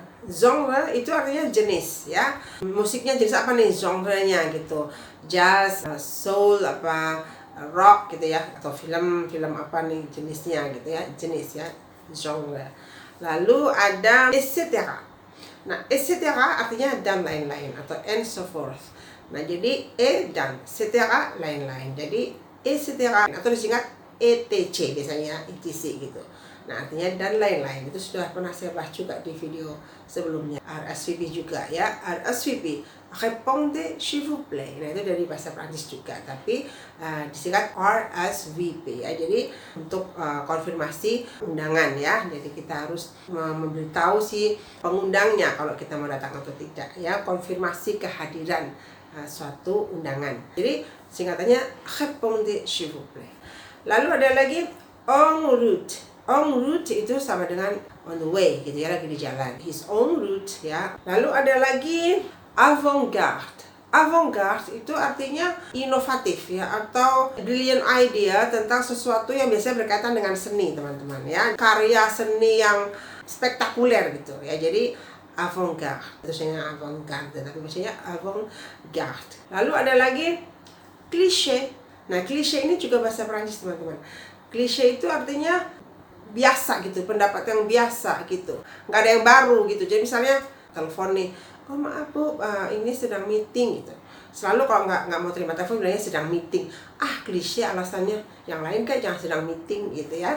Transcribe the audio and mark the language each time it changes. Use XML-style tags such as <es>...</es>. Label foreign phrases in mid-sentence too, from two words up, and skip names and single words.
<id>Genre itu artinya jenis ya. Musiknya jenis apa nih, genre-nya gitu. Jazz, soul, apa rock gitu ya, atau film apa nih jenisnya gitu ya, jenis ya, genre. Lalu ada etc. Nah, etc. artinya dan lain-lain atau</id> <en>and so forth.</en> <id>Nah, jadi dan etc. lain-lain. Jadi etc. atau disingkat etc biasanya, etc gitu. Nah, artinya dan lain-lain. Itu sudah pernah saya bahas juga di video sebelumnya. RSVP juga ya, RSVP,</id> <fr>répondez s'il vous plaît.</fr> <id>Nah, itu dari bahasa Prancis juga, tapi disingkat RSVP ya. Jadi untuk konfirmasi undangan ya. Jadi kita harus memberitahu si pengundangnya kalau kita mau datang atau tidak ya, konfirmasi kehadiran suatu undangan. Jadi singkatannya</id> <fr>répondez s'il vous plaît.</fr> <id>Lalu ada lagi</id> <fr>en route. En route</fr> <id>itu sama dengan</id> <en>on the way</en> <id>gitu ya, lagi di jalan.</id> <en>He's en route</en> <id>ya. Lalu ada lagi avant-garde. Avant-garde itu artinya inovatif ya, atau</id> <en>brilliant idea</en> <id>tentang sesuatu yang biasanya berkaitan dengan seni, teman-teman ya. Karya seni yang spektakuler gitu ya. Jadi avant-garde, biasanya avant-garde, tapi biasanya avant-garde. Lalu ada lagi cliché. Nah, cliché ini juga bahasa Prancis, teman-teman. Cliché itu artinya biasa gitu, pendapat yang biasa gitu, nggak ada yang baru gitu. Jadi misalnya telepon nih, oh maaf bu, ini sedang meeting gitu. Selalu kalau nggak mau terima telepon bilangnya sedang meeting. Klise alasannya, yang lain kan jangan sedang meeting gitu ya.</id>